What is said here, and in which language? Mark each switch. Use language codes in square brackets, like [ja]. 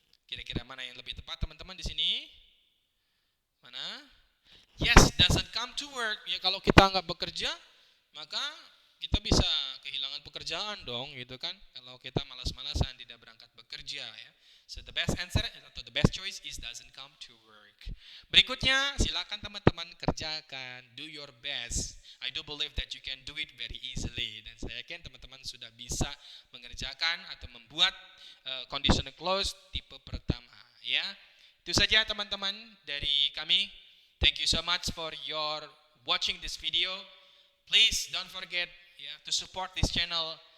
[id] Kira-kira mana yang lebih tepat teman-teman di sini? Mana? [en] Yes, doesn't come to work. [id] Ya kalau kita nggak bekerja, maka kita bisa kehilangan pekerjaan dong, gitu kan? Kalau kita malas-malasan tidak berangkat bekerja ya. [en] So the best answer atau the best choice is doesn't come to work. [id] Berikutnya, silakan teman-teman kerjakan, [en] do your best. I do believe that you can do it very easily. [id] Dan saya yakin teman-teman sudah bisa mengerjakan atau membuat conditional clause tipe pertama. Ya, itu saja teman-teman dari kami. [en] Thank you so much for your watching this video. Please don't forget to support this channel.